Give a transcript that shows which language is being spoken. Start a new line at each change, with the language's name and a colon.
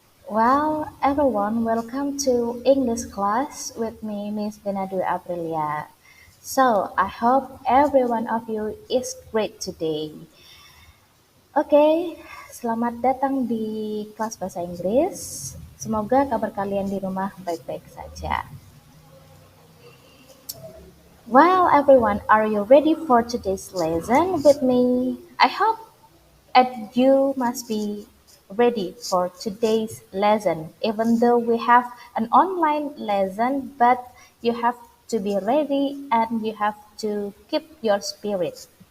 English: Well, everyone, welcome to English class with me, Miss Benadu Aprilia. So, I hope every one of you is great today.
Indonesian: Oke, selamat datang di kelas bahasa Inggris. Semoga kabar kalian di rumah baik-baik saja.
English: Well, everyone, are you ready for today's lesson with me? I hope and you must be ready for today's lesson. Even though we have an online lesson, but you have to be ready and you have to keep your spirit.